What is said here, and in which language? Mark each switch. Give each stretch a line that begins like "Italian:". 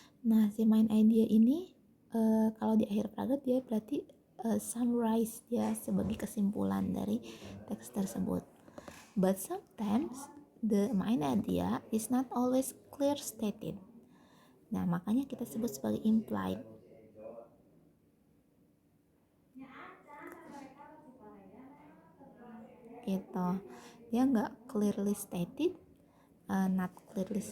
Indonesian: Nah, si main idea ini kalau di akhir paragraf dia berarti summarize, dia sebagai kesimpulan dari teks tersebut.
English: But sometimes the main idea is not always clear stated.
Indonesian: Nah, makanya kita sebut sebagai implied. Itu dia nggak
English: clearly stated, not clear.